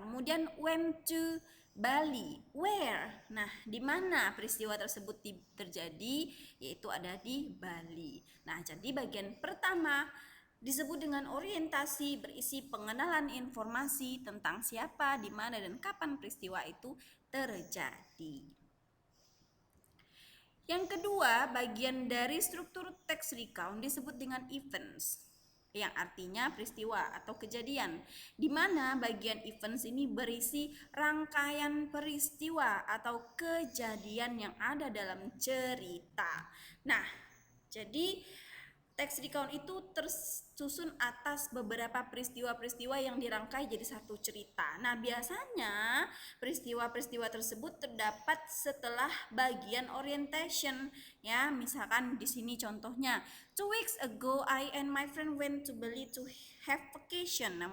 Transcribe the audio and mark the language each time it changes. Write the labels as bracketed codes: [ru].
[en] Kemudian went to Bali, where? [id] Nah, di mana peristiwa tersebut terjadi? Yaitu ada di Bali. Nah, jadi bagian pertama disebut dengan orientasi, berisi pengenalan informasi tentang siapa, di mana, dan kapan peristiwa itu terjadi. Yang kedua, bagian dari struktur teks recount disebut dengan events, yang artinya peristiwa atau kejadian, di mana bagian events ini berisi rangkaian peristiwa atau kejadian yang ada dalam cerita. Nah, jadi teks recount itu tersusun atas beberapa peristiwa-peristiwa yang dirangkai jadi satu cerita. Nah, biasanya peristiwa-peristiwa tersebut terdapat setelah bagian orientation. Ya, misalkan di sini contohnya, [en] 2 weeks ago I and my friend went to Bali to have vacation.